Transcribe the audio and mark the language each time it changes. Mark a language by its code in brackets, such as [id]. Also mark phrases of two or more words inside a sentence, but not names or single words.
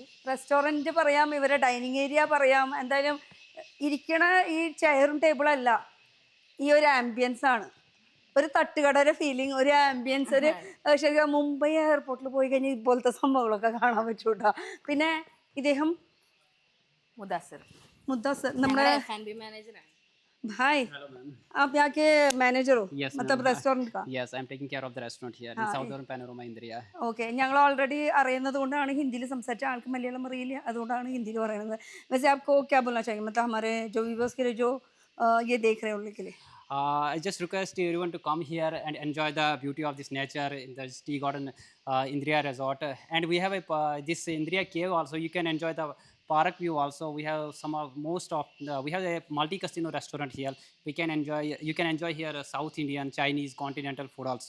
[ml] റെസ്റ്റോറൻറ്റ് പറയാം, ഇവരെ ഡൈനിങ് ഏരിയ പറയാം. എന്തായാലും ഇരിക്കണ ഈ ചെയറും ടേബിളല്ല, ഈ ഒരു ആംബിയൻസ് ആണ്. ഒരു തട്ടുകടയുടെ ഫീലിംഗ്, ഒരു ആംബിയൻസ്, ഒരു ശരിക്കും മുംബൈ എയർപോർട്ടിൽ പോയി കഴിഞ്ഞാൽ ഇതുപോലത്തെ സംഭവങ്ങളൊക്കെ കാണാൻ പറ്റൂ കേട്ടോ. പിന്നെ ഇദ്ദേഹം മുദാസിർ, നമ്മുടെ [hi] F&B मैनेजर है। भाई आप यहाँ के मैनेजर हो? [en] Yes, [hi] मतलब [en] ma'am. [hi] रेस्टोरेंट का? [en] Yes, I'm taking care of the restaurant here in Southern Panorama Indriya. [ml] ഓക്കെ. ഞങ്ങൾ ഓൾറെഡി അറിയുന്നത് കൊണ്ടാണ് ഹിന്ദിയിൽ സംസാരിച്ച ആൾക്ക് മലയാളം അറിയില്ല, അതുകൊണ്ടാണ് ഹിന്ദിയിൽ പറയുന്നത്. [hi] वैसे आपको क्या बोलना चाहिए, मतलब हमारे जो व्यूवर्स के लिए जो ये देख रहे हैं उनके लिए? [en] I just request everyone to come here and enjoy the beauty of this nature in the tea garden Indriya Resort. And we have this Indriya cave also. You can enjoy the park view also. We have some of most of we have a multi-casino restaurant here. You can enjoy here South Indian, Chinese, continental food also.